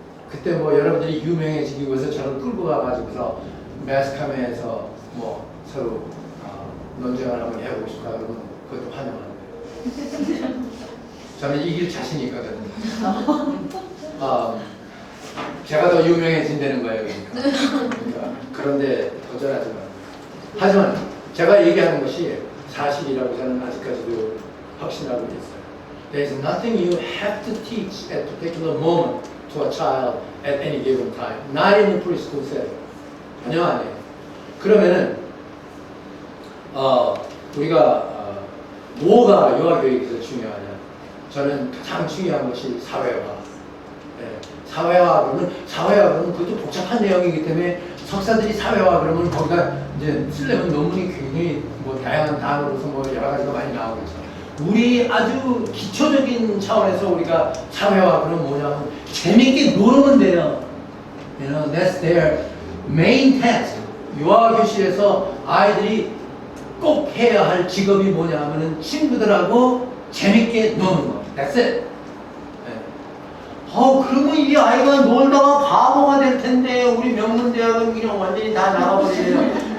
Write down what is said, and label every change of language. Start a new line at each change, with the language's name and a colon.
Korean: 그때 뭐 여러분들이 유명해지기 위해서 저를 끌고 가가지고서 매스카메에서 뭐 서로 논쟁을 한번 해보고 싶다 그러면 그것도 환영하는 거예요. 저는 이길 자신이 있거든요. 제가 더 유명해진다는 거예요. 그러니까 그런데 도전하지 마. 하지만 제가 얘기하는 것이 사실이라고 저는 아직까지도 확신하고 있어요.
English: There is nothing you have to teach at a particular moment to a child at any given time. Not in the preschool setting.
Korean: 전혀 아니에요. 그러면은 우리가 뭐가 유아교육에서 중요하냐? 저는 가장 중요한 것이 사회화. 사회화 그러면 그것도 복잡한 내용이기 때문에 석사들이 사회화 그러면 거기다 이제 쓰려면 논문이 굉장히 뭐 다양한 단어로서 뭐 여러 가지가 많이 나오겠죠. 우리 아주 기초적인 차원에서 우리가 사회화 그러면 뭐냐면 재밌게 놀면 돼요.
English: You know, that's their main task.
Korean: 유아교실에서 아이들이 꼭 해야 할 직업이 뭐냐면은 친구들하고 재밌게 노는 거.
English: That's it.
Korean: 그러면 이 아이가 놀다가 바보가 될 텐데 우리 명문대학은 그냥 완전히 다 나가버리네요.